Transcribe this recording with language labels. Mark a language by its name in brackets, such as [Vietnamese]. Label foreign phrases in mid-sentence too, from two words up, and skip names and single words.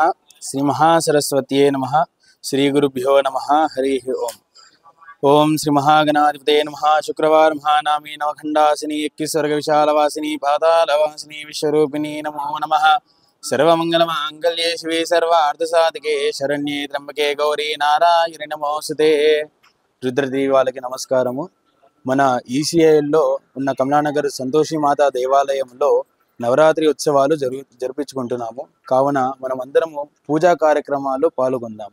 [Sanskrit] श्री महासरस्वत्यै नमः। श्री गुरुभ्यो नमः। हरि ओम। ओं श्री महागणाधिपते नमः। शुक्रवार महानामी नवखंडासिनी 21 स्वर्ग विशालवासिनी पातालवासिनी विश्वरूपिणी नमो नमः। सर्वमंगलमांगल्ये शिवे सर्वार्थसाधिके शरण्ये त्र्यंबके गौरी नारायणि नमोस्तुते। [Telugu] రుద్రదేవి వాళ్ళకి నమస్కారము. మన ఈసీఐలో ఉన్న కమలానగర్ సంతోషి మాత దేవాలయంలో నవరాత్రి ఉత్సవాలు జరిపించుకుంటున్నాము. కావున మనం అందరము పూజా కార్యక్రమాల్లో పాల్గొందాము.